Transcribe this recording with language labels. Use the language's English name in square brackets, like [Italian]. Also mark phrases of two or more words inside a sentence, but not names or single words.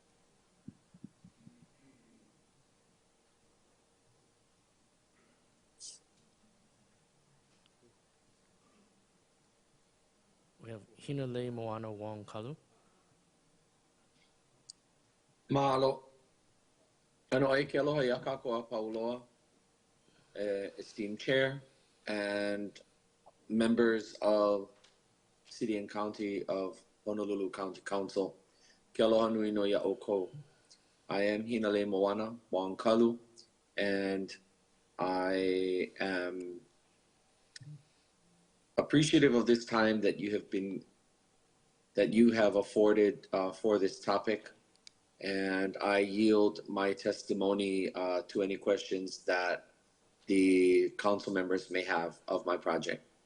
[English] We have Hinale Moana Wong Kalu. [Hawaiian] Mahalo. Ano ai ke aloha ia kākoa Pauloa, [English] esteemed chair and members of City and County of Honolulu County Council. [Hawaiian] Ke aloha nui no ia oko. [English] I am Hinale Moana Wong Kalu, and I am appreciative of this time that you have afforded for this topic, and I yield my testimony to any questions that the council members may have of my project.